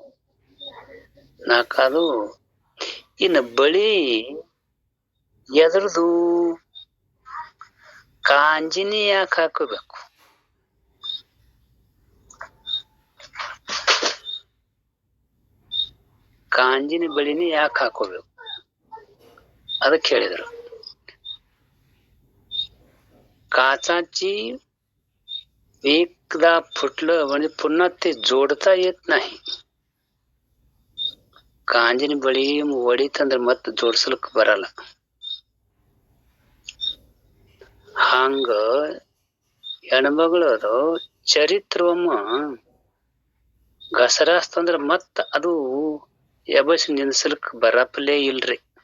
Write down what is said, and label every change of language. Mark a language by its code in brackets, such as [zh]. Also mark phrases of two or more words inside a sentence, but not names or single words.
[kn] ನಾಕದು. ಇನ್ನು ಬಳಿ ಎದ್ರದು? ಕಾಂಜಿನಿ ಯಾಕೆ ಹಾಕಬೇಕು? ಕಾಂಜಿನಿ ಬಳಿನಿ ಯಾಕೆ ಹಾಕೋಬೇಕು? ಅದಕ್ಕೆ ಹೇಳಿದ್ರು, [mr] काचाची एकदा फुटलं म्हणजे पुन्हा ते जोडता येत नाही. [kn] ಕಾಂಜಿನ ಬಳಿ ಒಡಿತಂದ್ರ ಮತ್ ಜೋಡ್ಸಲಕ್ ಬರಲ್ಲ. ಹಂಗ ಹೆಣ್ಮಗಳದು ಚರಿತ್ರವಮ್ಮ ಗಸರಾಸ್ತಂದ್ರ ಮತ್ ಅದು ಎಬಸ್ ನಿನ್ಸಲಕ್ ಬರಪಲೇ ಇಲ್ರಿ.